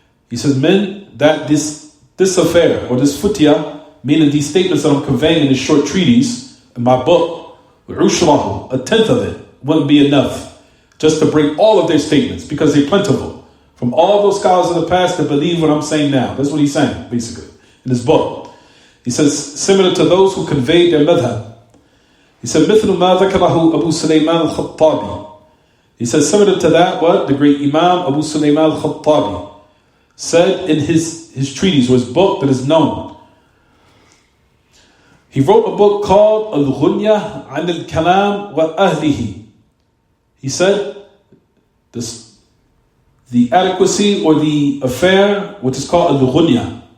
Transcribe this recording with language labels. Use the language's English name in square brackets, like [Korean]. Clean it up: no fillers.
[English] He says, men, that this affair or this futya, meaning these statements that I'm conveying in this short treatise in my book, a tenth of it wouldn't be enough just to bring all of their statements because they're plentiful. From all those scholars of the past that believe what I'm saying now. That's what he's saying, basically, in his book. He says, similar to those who conveyed their madhab. He said, [Arabic] مثل ما ذكره أبو سليمان الخطابي. [English] He says, similar to that, what? The great Imam Abu Sulaiman al-Khattabi said in his treatise, or his book that is known. He wrote a book called Al-Ghunya an al-Kalam wa Ahlihi. He said, the adequacy or the affair, which is called Al-Ghunya.